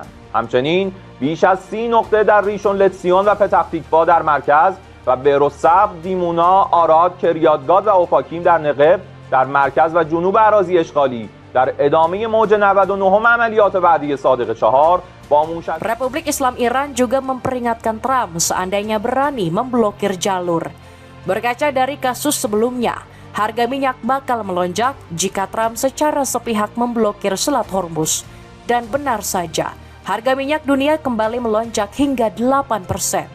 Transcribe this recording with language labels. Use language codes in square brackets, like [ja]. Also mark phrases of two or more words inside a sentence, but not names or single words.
[fa] همچنین بیش از 30 نقطه در ریشون لتسیون و پتاه‌تیکوا در مرکز و بیروسبز، دیمونا، آراد، کریاتگاد و اوفاکیم در نقب در مرکز و جنوب اراضی اشغالی در ادامه موج 99 عملیات وعده صادق 4 با موشک. [id] Republik Islam Iran juga memperingatkan Trump seandainya berani memblokir jalur. Berkaca dari kasus sebelumnya, harga minyak bakal melonjak jika Trump secara sepihak memblokir Selat Hormuz. Dan benar saja, harga minyak dunia kembali melonjak hingga 8%.